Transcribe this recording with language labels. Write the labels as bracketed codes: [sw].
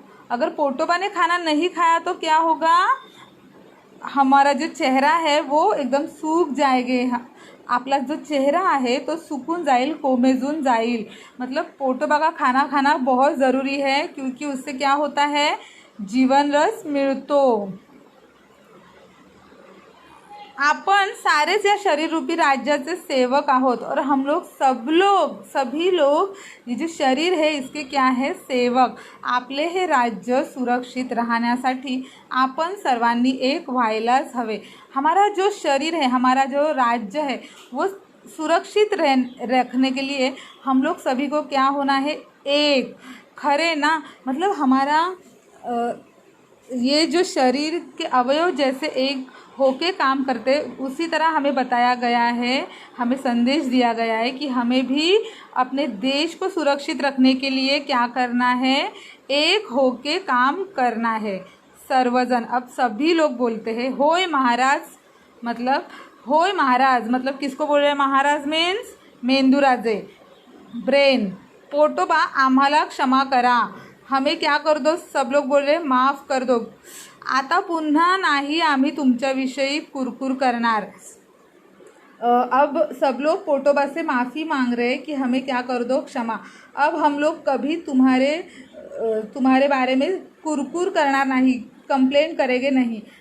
[hi] अगर पोटोबा ने खाना नहीं खाया तो क्या होगा, हमारा जो चेहरा है वो एकदम सूख जाएगे. [mr] आपला जो चेहरा आहे तो सुकून जाईल, कोमेजून जाईल. [hi] मतलब पोटोबा का खाना खाना बहुत ज़रूरी है, क्योंकि उससे क्या होता है, [mr] जीवन रस मिळतो. आपण सारेच या शरीर रूपी राज्याचे सेवक आहोत. [hi] और हम लोग सभी लोग ये जो शरीर है इसके क्या है, सेवक. [mr] आपले हे राज्य सुरक्षित राहण्यासाठी आपण सर्वांनी एक व्हायलाच हवे. [hi] हमारा जो शरीर है, हमारा जो राज्य है, वो सुरक्षित रखने के लिए हम लोग सभी को क्या होना है, एक. [mr] खरे ना, [hi] मतलब हमारा ये जो शरीर के अवयव जैसे एक होके काम करते, उसी तरह हमें बताया गया है, हमें संदेश दिया गया है कि हमें भी अपने देश को सुरक्षित रखने के लिए क्या करना है, एक होके काम करना है. सर्वजन, अब सभी लोग बोलते हैं [mr] होय महाराज. [hi] मतलब किसको बोल रहे हैं महाराज, मीन्स मेंदुराजे, ब्रेन. [mr] पोटोबा आम्हाला क्षमा करा, [hi] हमें क्या कर दो, सब लोग बोल रहे माफ़ कर दो. [mr] आता पुन्हा नाही आम्ही तुमच्याविषयी कुरकुर करणार. [hi] अब सब लोग पोटोबा से माफ़ी मांग रहे हैं कि हमें क्या कर दो, क्षमा. अब हम लोग कभी तुम्हारे बारे में [mr] कुरकुर करणार नाही, [hi] कंप्लेंट करेंगे नहीं.